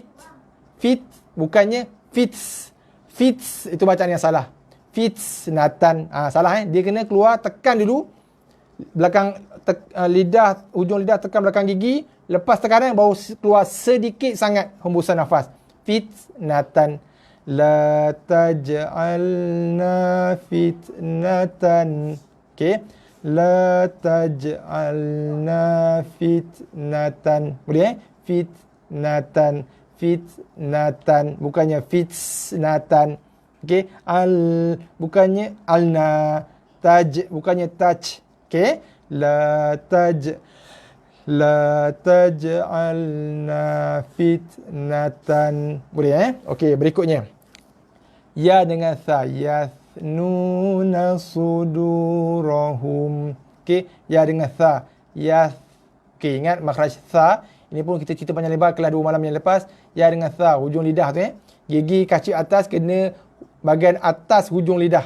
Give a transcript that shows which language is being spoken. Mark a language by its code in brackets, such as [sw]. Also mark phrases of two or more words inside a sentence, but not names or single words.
[ms] Fit. Bukannya fits. Fits. Itu bacaan yang salah. Fitnatan. Salah Dia kena keluar, tekan dulu. Belakang lidah, hujung lidah tekan belakang gigi. Lepas tekanan baru keluar sedikit sangat hembusan nafas. Fitnatan. [ar] لا تجعلنا فتنة. [ms] Okey. [ar] لا تجعلنا فتنة. [ms] Boleh Fitnatan. Fitnatan. Bukannya fitnatan. Okey. Bukannya alna. Taj. Bukannya taj. Okey. [ar] لا تجعلنا فتنة. [ms] Boleh Okey, berikutnya. Ya dengan tha. [ar] يثنون صدورهم. [ms] Okey, ya dengan tha. Okey, ingat makhraj tha. Ini pun kita cerita panjang lebar kelas 2 malam yang lepas. Ya dengan tha, hujung lidah tu Gigi kacip atas kena bahagian atas hujung lidah.